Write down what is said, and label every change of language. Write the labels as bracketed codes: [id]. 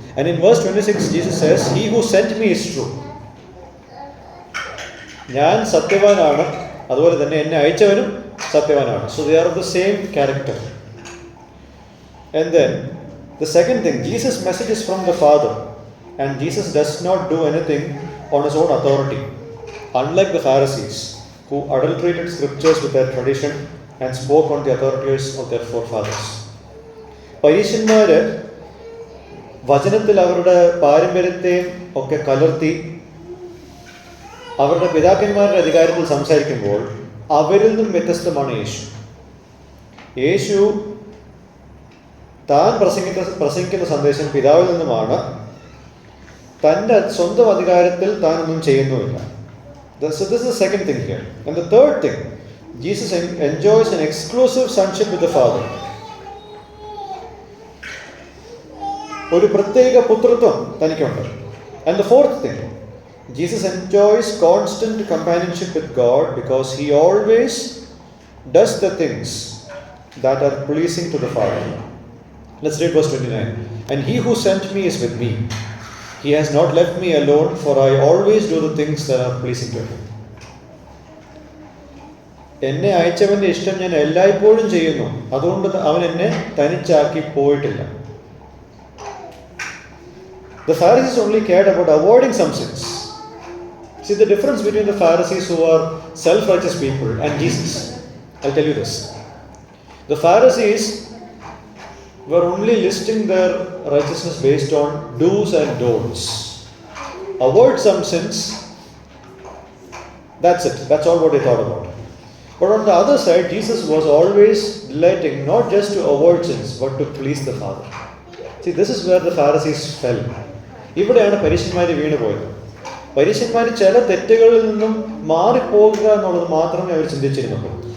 [en] And in verse 26, Jesus says, he who sent me is true. [ml] ഞാൻ സത്യവാനാണ്, അതുപോലെ തന്നെ എന്നെ അയച്ചവനും സത്യവാനാണ്. [en] So they are of the same character. And then the second thing, Jesus' message is from the Father, and Jesus does not do anything on his own authority, unlike the Pharisees who adulterated scriptures with their tradition and spoke on the authorities of their forefathers. [ml] പരീശന്മാര് വചനത്തിൽ അവരുടെ പാരമ്പര്യത്തെയും ഒക്കെ കലർത്തി അവരുടെ പിതാക്കന്മാരുടെ അധികാരത്തിൽ സംസാരിക്കുമ്പോൾ അവരിൽ നിന്നും വ്യത്യസ്തമാണ് യേശു. യേശു താൻ പ്രസംഗിക്കുന്ന സന്ദേശം പിതാവിൽ നിന്നുമാണ്. തൻ്റെ സ്വന്തം അധികാരത്തിൽ താൻ ഒന്നും ചെയ്യുന്നുമില്ല. [en] So this is the second thing here. And the third thing, Jesus enjoys an exclusive sonship with the Father. [ml] ഒരു പ്രത്യേക പുത്രത്വം തനിക്കുണ്ട്. [en] And the fourth thing, Jesus enjoys constant companionship with God because he always does the things that are pleasing to the Father. Let's read verse 29. And he who sent me is with me. He has not left me alone, for I always do the things that are pleasing to him. [ml] എന്നെ അയച്ചവന്റെ ഇഷ്ടം ഞാൻ എല്ലായ്പ്പോഴും ചെയ്യുന്നു, അതുകൊണ്ട് അവൻ എന്നെ തനിച്ചാക്കി പോയിട്ടില്ല. [en] The Pharisees only cared about avoiding some sins. See the difference between the Pharisees who are self-righteous people and Jesus. I'll tell you this. The Pharisees were only listing their righteousness based on do's and don'ts. Avoid some sins, that's it. That's all what they thought about. But on the other side, Jesus was always delighting not just to avoid sins, but to please the Father. See, this is where the Pharisees fell. [ml] ഇവിടെയാണ് പരീശന്മാർ വീണ് പോയത്. പരീശന്മാർ ചില തെറ്റുകളിൽ നിന്നും മാറിപ്പോകുക എന്നുള്ളത് മാത്രമേ അവർ ചിന്തിച്ചിരുന്നുള്ളൂ.